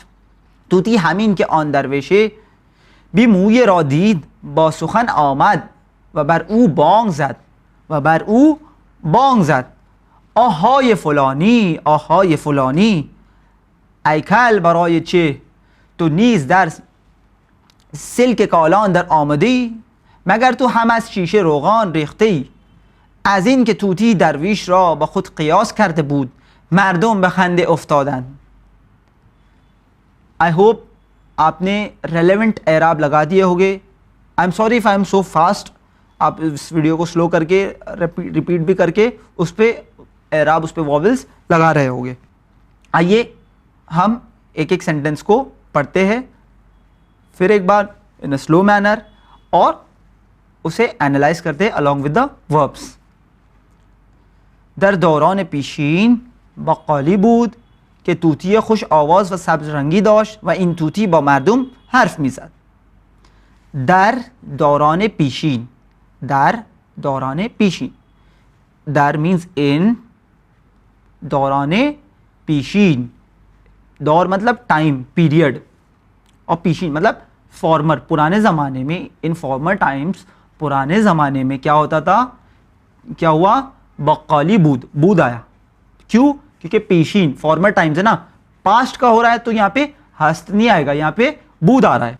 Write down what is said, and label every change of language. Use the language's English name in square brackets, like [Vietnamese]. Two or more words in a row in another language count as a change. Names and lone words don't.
[Persian] طوطی همین که آن درویشه بی موی را دید با سخن آمد و بر او بانگ زد آهای فلانی آهای فلانی، ای کل برای چه تو نیز در سلک کالان در آمدی؟ مگر تو هم از شیشه روغان ریختی؟ از این که طوطی درویش را با خود قیاس کرده بود مردم به خنده افتادند. [English] I hope [Urdu] آپ نے ریلیوینٹ اعراب لگا دیے ہوں گے. [English] I am sorry if I am so fast. [Urdu] آپ اس ویڈیو کو سلو کر کے ریپیٹ بھی کر کے اس پر اعراب اس پر واولز لگا رہے ہوں گے. آئیے ہم ایک ایک سینٹنس کو پڑھتے ہیں پھر ایک بار [English] in a slow manner [Urdu] اور اسے اینالائز کرتے ہیں [English] along with the verbs. [Persian] در دوران پیشین بقالی بود که طوطی خوش آواز و سبز رنگی داشت و این طوطی با مردم حرف میزد. در دوران پیشین. در دوران پیشین. [English] در means in. [Persian] دوران پیشین. [Urdu] دور مطلب [English] time period [Urdu] اور پیشین مطلب فارمر پرانے زمانے میں. [English] in former times [Urdu] پرانے زمانے میں کیا ہوتا تھا، کیا ہوا, [Persian] بقالی بود [Urdu] آیا. کیوں? کیونکہ پیشین [English] former times [Urdu] ہے نا، پاسٹ کا ہو رہا ہے تو یہاں پہ ہست نہیں آئے گا، یہاں پہ بود آ رہا ہے.